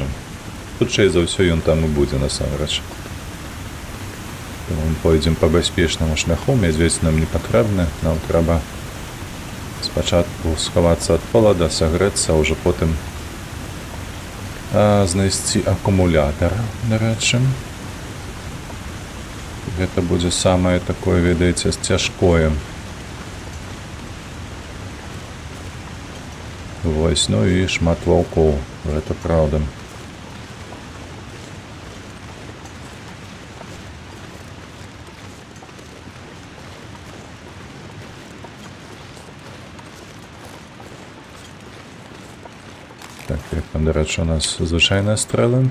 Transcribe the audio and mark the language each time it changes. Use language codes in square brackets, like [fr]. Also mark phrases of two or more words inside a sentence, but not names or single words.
[be] Хутчэй за ўсё ён там і будзе, насамрэч. Мы пойдзем па бяспечнаму шляху, мядзведзь нам не патрэбны, нам трэба спачатку схавацца ад холада, сагрэцца, а ўжо потым знайсці акумулятар, дарэчы. Гэта будзе самае такое, ведаеце, цяжкое. Вось, ну і шмат ваўкоў. Гэта праўда. [uk] Так, як там, до речі, у нас звичайні стріли?